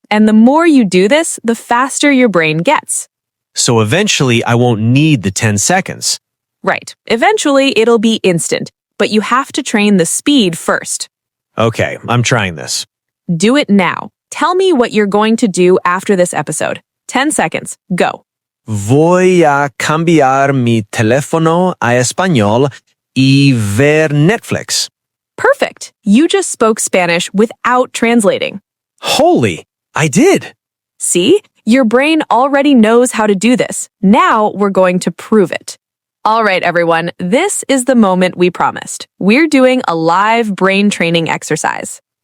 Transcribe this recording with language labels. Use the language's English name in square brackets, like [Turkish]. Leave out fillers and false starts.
[English] And the more you do this, the faster your brain gets. So eventually I won't need the 10 seconds. Right. Eventually, it'll be instant, but you have to train the speed first. Okay, I'm trying this. Do it now. Tell me what you're going to do after this episode. 10 seconds. Go. [Spanish] Voy a cambiar mi teléfono a español y ver Netflix. [English] Perfect. You just spoke Spanish without translating. Holy, I did. See? Your brain already knows how to do this. Now we're going to prove it. All right, everyone, this is the moment we promised. We're doing a live brain training exercise.